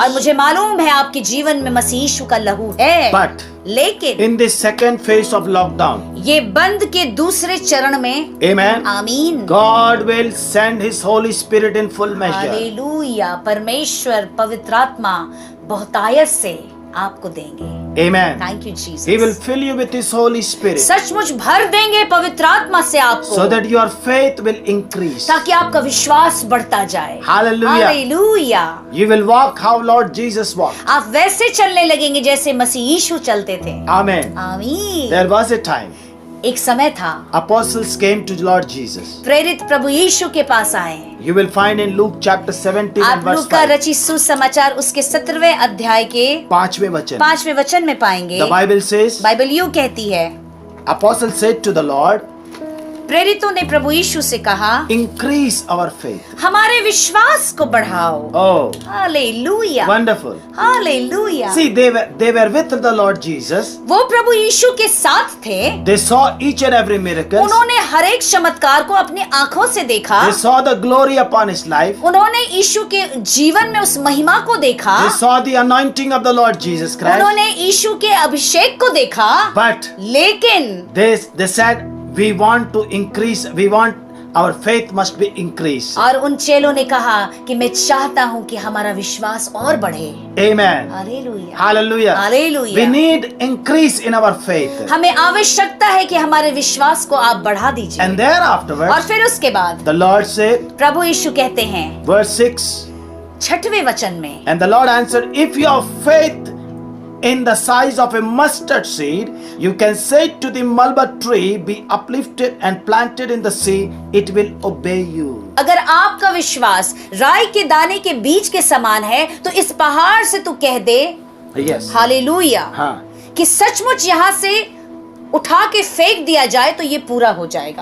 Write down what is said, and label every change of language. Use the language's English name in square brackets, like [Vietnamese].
[Hindi] और मुझे मालूम है आपके जीवन में मसीह यीशु का लहू है। [English] But [Hindi] लेकिन [English] in this second phase of lockdown, [Hindi] ये बंद के दूसरे चरण में [English] Amen, [Hindi] आमीन [English] God will send His Holy Spirit in full measure. [Hindi] Hallelujah, परमेश्वर पवित्र आत्मा बहुतायत से आपको देंगे। [English] Amen. Thank you Jesus. He will fill you with His Holy Spirit [Hindi] सचमुच भर देंगे पवित्र आत्मा से आपको, [English] so that your faith will increase. [Hindi] ताकि आपका विश्वास बढ़ता जाए। [English] Hallelujah. [Hindi] Hallelujah. [English] You will walk how Lord Jesus walked. [Hindi] आप वैसे चलने लगेंगे जैसे मसीह यीशु चलते थे। [English] Amen. [Hindi] आमीन। [English] There was a time [Hindi] एक समय था [English] apostles came to Lord Jesus. [Hindi] प्रेरित प्रभु यीशु के पास आए। [English] You will find in Luke chapter 17 and [Hindi] आप [English] verse [Hindi] लूका [English] 5. [Hindi] रचित सुसमाचार उसके 17वें अध्याय के 5वें वचन. 5वें वचन में पाएंगे। [English] The Bible says, [Hindi] बाइबल यूं कहती है, [English] apostles said to the Lord, [Hindi] प्रेरितों ने प्रभु यीशु से कहा, [English] increase our faith. [Hindi] हमारे विश्वास को बढ़ाओ। [English] Oh, [Hindi] hallelujah, [English] wonderful. [Hindi] Hallelujah. [English] See, they were with the Lord Jesus. [Hindi] वो प्रभु यीशु के साथ थे। [English] They saw each and every miracle. [Hindi] उन्होंने हर एक चमत्कार को अपनी आंखों से देखा। [English] They saw the glory upon His life. [Hindi] उन्होंने यीशु के जीवन में उस महिमा को देखा। [English] They saw the anointing of the Lord Jesus Christ. [Hindi] उन्होंने यीशु के अभिषेक को देखा। [English] But [Hindi] लेकिन [English] they said, we want to increase. We want our faith must be increased. [Hindi] और उन चेलों ने कहा कि मैं चाहता हूँ कि हमारा विश्वास और बढ़े। [English] Amen. [Hindi] Hallelujah, [English] Hallelujah. [Hindi] Hallelujah. [English] We need increase in our faith. [Hindi] हमें आवश्यकता है कि हमारे विश्वास को आप बढ़ा दीजिए। [English] And thereafterwards, [Hindi] और फिर उसके बाद [English] the Lord said, [Hindi] प्रभु यीशु कहते हैं [English] verse 6, [Hindi] 6वें वचन में, [English] and the Lord answered, if you have faith in the size of a mustard seed, you can say to the mulberry tree, be uplifted and planted in the sea, it will obey you. [Hindi] अगर आपका विश्वास राई के दाने के बीज के समान है तो इस पहाड़ से तू कह दे, [English] Yes. [Hindi] हालेलुया, हाँ. कि सचमुच यहाँ से उठा के फेंक दिया जाए तो ये पूरा हो जाएगा।